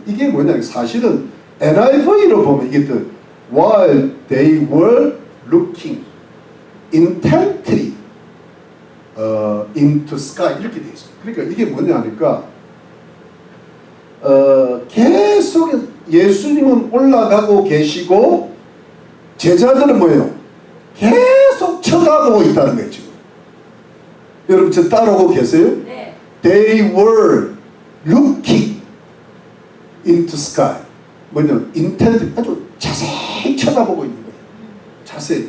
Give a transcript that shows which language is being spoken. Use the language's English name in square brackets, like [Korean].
[Korean] 이게 뭐냐면 사실은 NIV로 보면 이게 또 [English] while they were looking intently into sky [Korean] 이렇게 되어 있어요. 그러니까 이게 뭐냐 하니까 계속 예수님은 올라가고 계시고 제자들은 뭐예요? 계속 쳐다보고 있다는 거예요. 지금 여러분 저 따라오고 계세요? 네. [English] They were looking into sky. [Korean] 뭐냐면 인텐트 아주 자세히 쳐다보고 있는 거예요. 자세히.